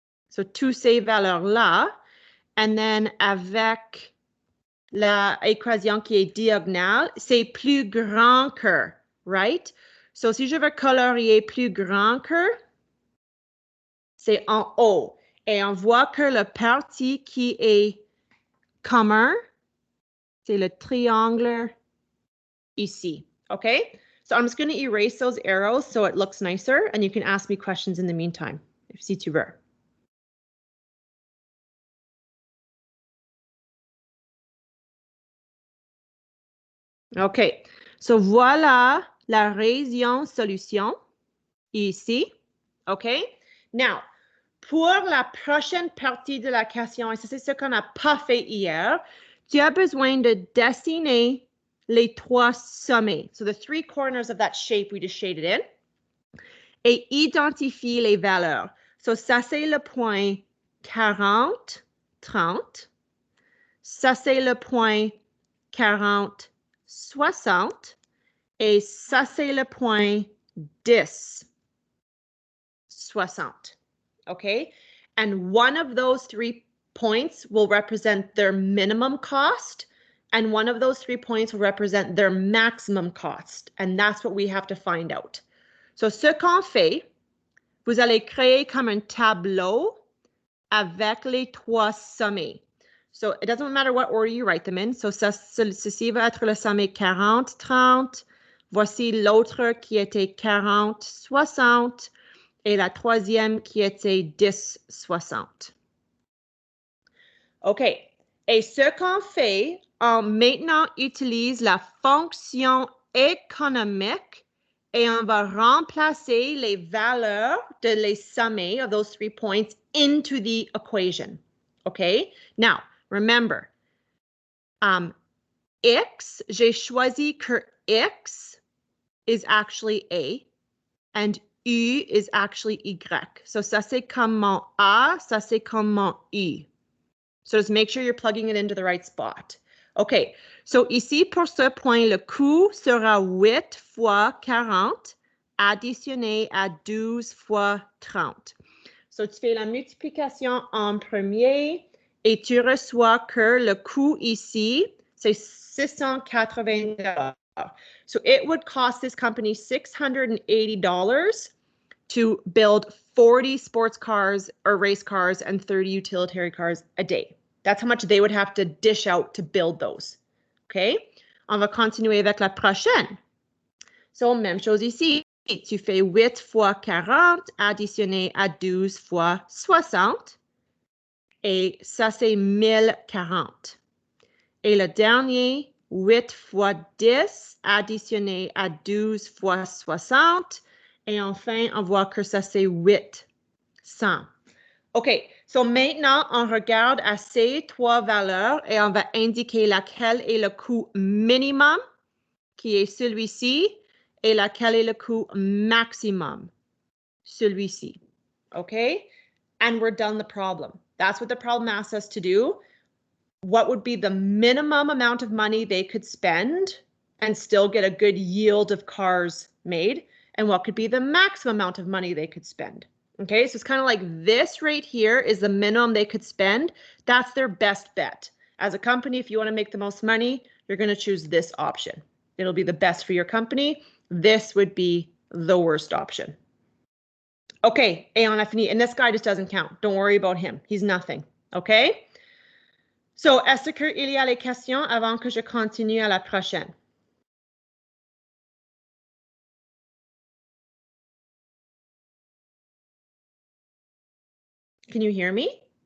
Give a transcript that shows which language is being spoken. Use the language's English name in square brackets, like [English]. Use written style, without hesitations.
[French] So, toutes ces valeurs-là. [English] And then, [French] avec l'équation qui est diagonale, c'est plus grand que, right? So, si je veux colorier plus grand que, c'est en haut. Et on voit que le parti qui est commun, c'est le triangle ici, okay? [English] So I'm just going to erase those arrows so it looks nicer, and you can ask me questions in the meantime, [French] si tu veux. OK. So voilà la région solution ici. OK? Now, pour la prochaine partie de la question, et ça c'est ce qu'on n'a pas fait hier, tu as besoin de dessiner les trois sommets. [English] So the three corners of that shape we just shaded in. [French] Et identifie les valeurs. So ça c'est le point 40, 30. Ça c'est le point 40, 60. Et ça c'est le point 10, 60. Okay? [English] And one of those 3 points will represent their minimum cost, and one of those 3 points will represent their maximum cost. And that's what we have to find out. [French] So, ce qu'on fait, vous allez créer comme un tableau avec les trois sommets. [English] So, it doesn't matter what order you write them in. [French] So, ceci va être le sommet 40, 30. Voici l'autre qui était 40, 60. Et la troisième qui était 10, 60. OK. Et ce qu'on fait, on maintenant utilise la fonction économique et on va remplacer les valeurs de les sommets [English] of those 3 points into the equation. OK? Now, remember, X, [French] j'ai choisi que [English] X is actually A and U is actually Y. [French] So ça c'est comme mon A, ça c'est comme mon U. [English] So just make sure you're plugging it into the right spot. OK. [French] So ici, pour ce point, le coût sera 8 fois 40 additionné à 12 fois 30. So tu fais la multiplication en premier et tu reçois que le coût ici, c'est 680 $. [English] So it would cost this company $680 to build 40 sports cars or race cars and 30 utilitarian cars a day. That's how much they would have to dish out to build those. OK? [French] On va continuer avec la prochaine. So, même chose ici. Tu fais 8 fois 40 additionné à 12 fois 60. Et ça, c'est 1040. Et le dernier, 8 fois 10 additionné à 12 fois 60. Et enfin, on voit que ça, c'est 800. OK, so maintenant, on regarde à ces trois valeurs et on va indiquer laquelle est le coût minimum, qui est celui-ci, et laquelle est le coût maximum, celui-ci. OK? [English] And we're done the problem. That's what the problem asks us to do. What would be the minimum amount of money they could spend and still get a good yield of cars made? And what could be the maximum amount of money they could spend? Okay, so it's kind of like this right here is the minimum they could spend. That's their best bet. As a company, if you want to make the most money, you're going to choose this option. It'll be the best for your company. This would be the worst option. Okay, [French] et on a fini. [English] And this guy just doesn't count. Don't worry about him. He's nothing. Okay? [French] So, est-ce qu'il y a les questions avant que je continue à la prochaine? [English] Can you hear me?